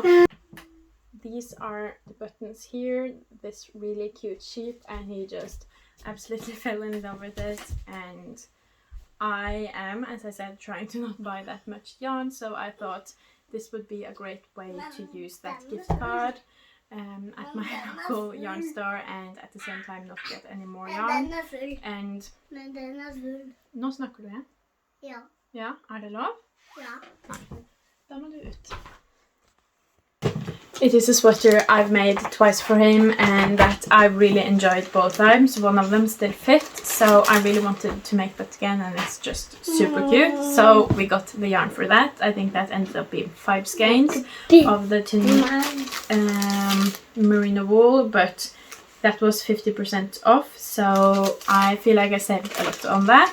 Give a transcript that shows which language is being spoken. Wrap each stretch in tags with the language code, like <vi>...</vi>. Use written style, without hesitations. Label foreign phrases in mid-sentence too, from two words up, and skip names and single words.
<en>These are the buttons here, this really cute sheep, and he just absolutely fell in love with it. And I am, as I said, trying to not buy that much yarn, so I thought this would be a great way to use that gift card at my local yarn store, and at the same time not get any more yarn.</en> <no>And nå snakker du, ja? Ja. Ja, det lov? Ja. Nei, da må du ut.</no> <en>It is a sweater I've made twice for him, and that I really enjoyed both times. One of them still fit, so I really wanted to make that again, and it's just super cute. So we got the yarn for that. I think that ended up being 5 skeins of the tin merino wool, but that was 50% off, so I feel like I saved a lot on that.</en>